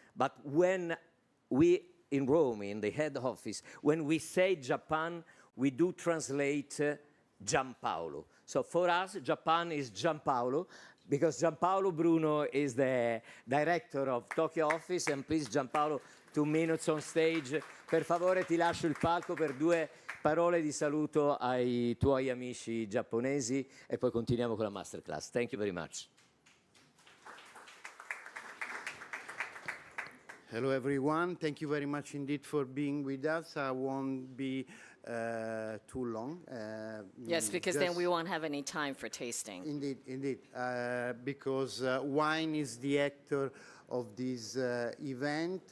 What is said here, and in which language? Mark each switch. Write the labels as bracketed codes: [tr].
[en] But when we in Rome, in the head office, when we say Japan, we do translate Giampaolo. So for us, Japan is Giampaolo, because Giampaolo Bruno is the director of Tokyo office, and please Giampaolo, 2 minutes on stage. [it] Per favore ti lascio il palco per 2 parole di saluto ai tuoi amici giapponesi e poi continuiamo con la masterclass. [en] Thank you very much. Hello everyone, thank you very much indeed for being with us. I won't be too long. Yes, because then we won't have any time for tasting. Indeed, because wine is the actor of this event.